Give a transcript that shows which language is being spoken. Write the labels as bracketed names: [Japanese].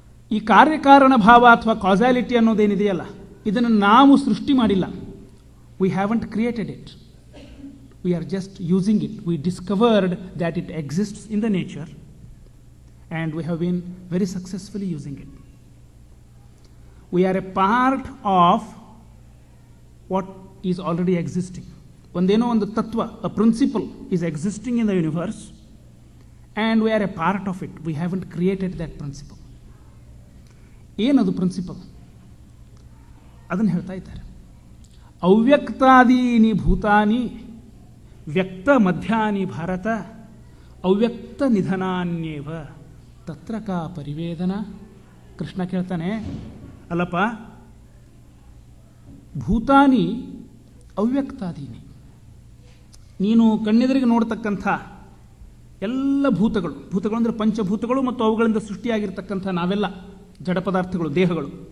[Kannada] ಈ ಕಾರ್ಯಕಾರಣ ಭಾವ ಅಥವಾ ಕಾಸಾಲಿಟಿ ಅನ್ನೋದೇನಿದೆಯಲ್ಲ, ಇದನ್ನು ನಾವು ಸೃಷ್ಟಿ ಮಾಡಿಲ್ಲ. [English] We haven't created it, we are just using it. We discovered that it exists in the nature and we have been very successfully using it. We are a part of what is already existing. [Kannada] Ondeno ondu tattva, [English] a principle is existing in the universe and we are a part of it. We haven't created that principle. [Kannada] Enadu principle? Adannu ಹೇಳ್ತಾ ಇದ್ದಾರೆ. [Sanskrit] ಅವ್ಯಕ್ತಾದೀನಿ ಭೂತಾನಿ ವ್ಯಕ್ತ ಮಧ್ಯಾನಿ ಭಾರತ ಅವ್ಯಕ್ತ ನಿಧನಾನ್ಯೇವ ತತ್ರ ಕಾ ಪರಿವೇದನ. [Kannada] ಕೃಷ್ಣ ಕೇಳ್ತಾನೆ, ಅಲ್ಲಪ್ಪ, [Sanskrit] ಭೂತಾನಿ ಅವ್ಯಕ್ತಾದೀನಿ, [Kannada] ನೀನು ಕಣ್ಣೆದುರಿಗೆ ನೋಡ್ತಕ್ಕಂಥ ಎಲ್ಲ ಭೂತಗಳು, ಭೂತಗಳು ಅಂದರೆ ಪಂಚಭೂತಗಳು ಮತ್ತು ಅವುಗಳಿಂದ ಸೃಷ್ಟಿಯಾಗಿರ್ತಕ್ಕಂಥ ನಾವೆಲ್ಲ ಜಡ ಪದಾರ್ಥಗಳು, ದೇಹಗಳು.